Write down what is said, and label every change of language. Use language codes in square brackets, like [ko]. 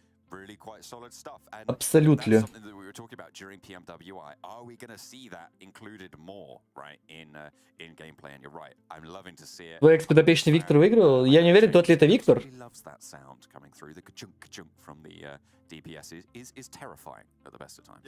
[en] Really quite solid stuff. And Absolutely. that's something that we were talking about during PMWI. Are we going to see that included more, right, in gameplay? And you're right. I'm loving to see it. [ru] Твой экс-подопечный Виктор выиграл? Я не уверен, тот ли это Виктор. [en] He loves that sound coming through. The ka-chunk from the DPS is terrifying at the best of times.